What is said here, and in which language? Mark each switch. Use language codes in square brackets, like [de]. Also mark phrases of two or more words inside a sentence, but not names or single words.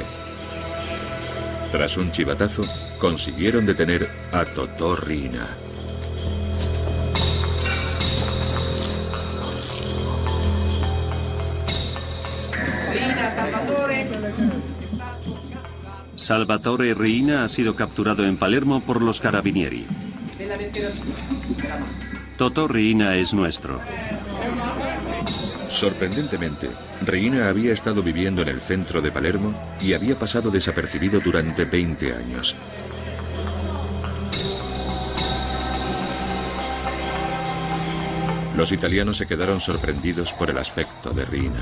[es] Tras un chivatazo, consiguieron detener a Totò Riina. Salvatore Riina ha sido capturado en Palermo por los carabinieri. Totò Riina es nuestro. Sorprendentemente, Riina había estado viviendo en el centro de Palermo y había pasado desapercibido durante 20 años. Los italianos se quedaron sorprendidos por el aspecto de Riina.